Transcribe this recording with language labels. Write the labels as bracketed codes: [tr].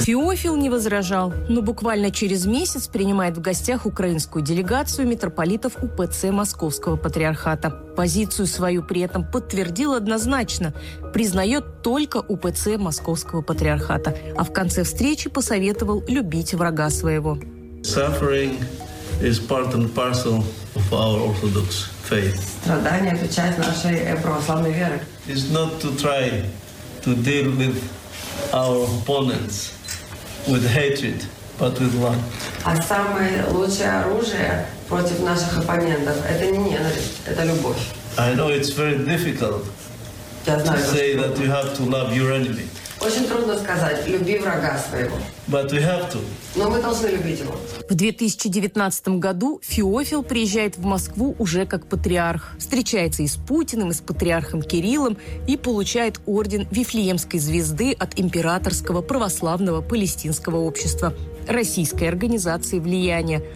[ru] Феофил не возражал, но буквально через месяц принимает в гостях украинскую делегацию митрополитов УПЦ Московского патриархата. Позицию свою при этом подтвердил однозначно. Признает только УПЦ Московского патриархата. А в конце встречи посоветовал любить врага своего. [en] Suffering is part and parcel of our Orthodox faith. [ru] Страдания – это часть нашей православной веры. [en] It's not to try to deal with our opponents with hatred, but with love. [ru] А самое лучшее оружие против наших оппонентов – это не ненависть, это любовь. [en] I know it's very difficult to say that you have to love your enemy. [ru] Очень трудно сказать «люби врага своего». [en] But we have to. [ru] Но мы должны любить его. В 2019 году Феофил приезжает в Москву уже как патриарх. Встречается и с Путиным, и с патриархом Кириллом и получает орден Вифлеемской звезды от Императорского православного палестинского общества, российской организации влияния.